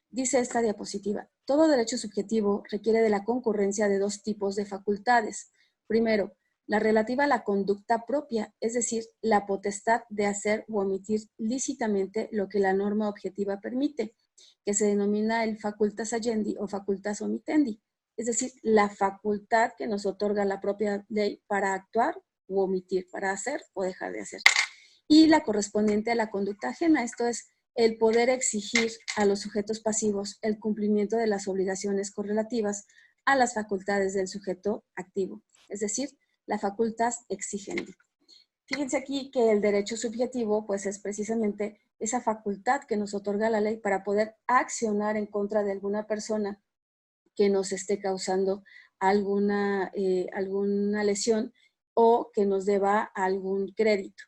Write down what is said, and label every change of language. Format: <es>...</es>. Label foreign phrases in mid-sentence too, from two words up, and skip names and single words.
<es>Dice esta diapositiva, Todo derecho subjetivo requiere de la concurrencia de dos tipos de facultades. Primero, la relativa a la conducta propia, es decir, la potestad de hacer o omitir lícitamente lo que la norma objetiva permite, que se denomina el</es> <la>facultas agendi</la> <es>o</es> <la>facultas omitendi,</la> <es>es decir, la facultad que nos otorga la propia ley para actuar u omitir, para hacer o dejar de hacer. Y la correspondiente a la conducta ajena, esto es, el poder exigir a los sujetos pasivos el cumplimiento de las obligaciones correlativas a las facultades del sujeto activo, es decir, la</es> <la>facultas exigendi.</la> <es>Fíjense aquí que el derecho subjetivo pues es precisamente esa facultad que nos otorga la ley para poder accionar en contra de alguna persona que nos esté causando alguna lesión o que nos deba algún crédito.</es>